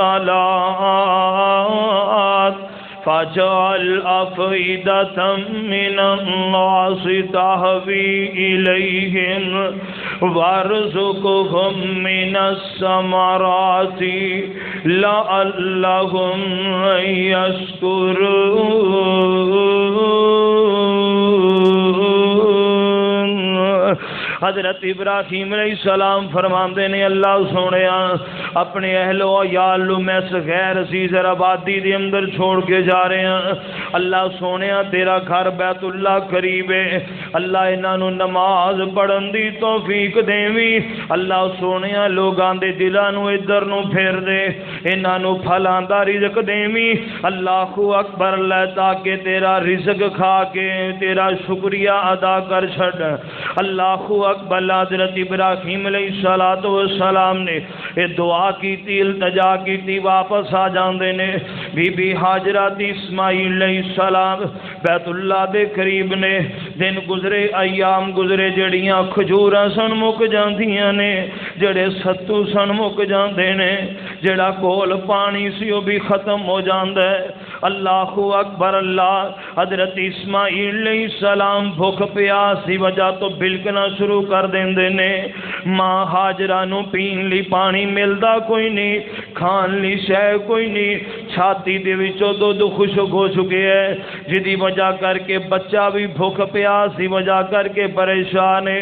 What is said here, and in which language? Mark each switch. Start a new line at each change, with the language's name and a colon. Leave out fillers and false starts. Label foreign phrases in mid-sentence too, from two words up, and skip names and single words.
Arabic: الصلاۃ فاجعل أفئدة من الناس تهوي إليهم وارزقهم من الثمرات لعلهم يشكرون۔
Punjabi: حضرت ابراہیم علیہ السلام فرماندے نے اللہ سونیا اپنے اہل و عیال میں اس غیر عزیزر آبادی دے اندر چھوڑ کے جا رہے ہیں۔ اللہ سونیا تیرا گھر بیت اللہ قریب ہے، اللہ انہاں نو نماز پڑھن دی توفیق دیویں، اللہ سونیا لوگاں دے دلاں نو ادھر نو پھیر دے، انہاں نو پھلاں دا رزق دیویں۔ اللہ اکبر اللہ تاکہ تیرا رزق کھا کے تیرا شکریہ ادا کر چھڑ۔
Urdu: اللہ اکبر حضرت ابراہیم علیہ السلام نے یہ دعا کی تھی، التجا کی تھی،
Punjabi: واپس آ جاندے نے۔ بی بی ہاجرہ دی اسماعیل علیہ السلام بیت اللہ دے قریب نے، دن گزرے ایام گزرے، جڑیاں کھجوراں سن مک جاندیاں نے، جڑے ستو سن مک جاندے نے، جڑا کول پانی سی وہ بھی ختم ہو جاندا ہے۔ اللہ اکبر اللہ حضرت اسماعیل علیہ السلام بھوک پیاس دی وجہ تو بلکنا شروع کر دیندے نے۔ ماں ہاجرہ نو پین لی پانی ملدا کوئی نہیں، کھان لی شے کوئی نہیں، چھاتی دے وچوں دودھ خشک ہو چکے ہے، جدی وجہ کر کے بچہ بھی بھوک پیاس دی وجہ کر کے پریشان ہے۔